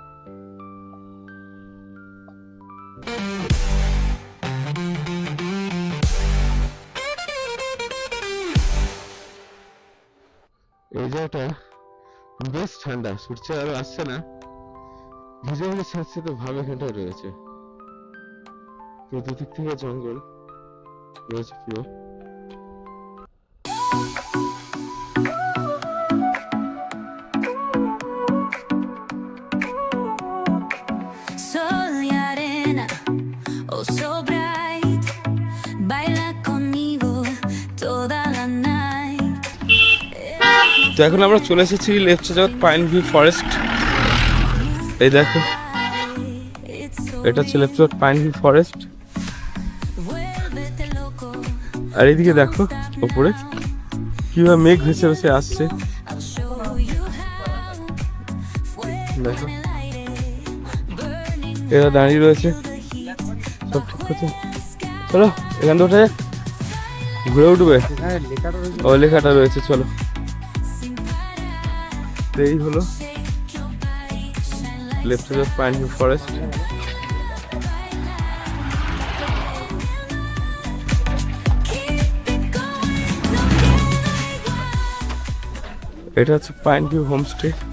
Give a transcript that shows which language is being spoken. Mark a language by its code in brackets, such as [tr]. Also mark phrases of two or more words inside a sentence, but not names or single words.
[bn] এই জায়গাটা বেশ ঠান্ডা, সূর্য আলো আসছে না, ভিজে ভিজে ছাড়ছে, তো ভাব এখানটায় রয়েছে। তো দুদিক থেকে জঙ্গল রয়েছে পুরো। [es] Sol y arena, [en] oh so bright, [es] baila conmigo toda la night. [bn] তো এখন আমরা চলে এসেছি লেপচা জগৎ পাইন ভিউ ফরেস্ট। এই দেখো, [en] It's so [bn] এটা হচ্ছে লেপচা জগৎ পাইন ভিউ ফরেস্ট। [es] vuélvete loco, [bn] আর এইদিকে দেখো ওপরে কিভাবে মেঘ ভেসে ভেসে আসছে। [en] I'll show you how. [es] Fuego [bn] দেখো [es] en el aire, [en] burning [bn] এরা দাঁড়িয়ে রয়েছে, [en] the heat [bn] সব ঠিক আছে। চলো এখান থেকে উঠে যাক, ঘুরে উঠবে। ও লেখাটা রয়েছে, চলো। তো এই হলো লেপচা জগৎ পাইন ভিউ ফরেস্ট। এটা হচ্ছে পাইন ভিউ হোমস্টে।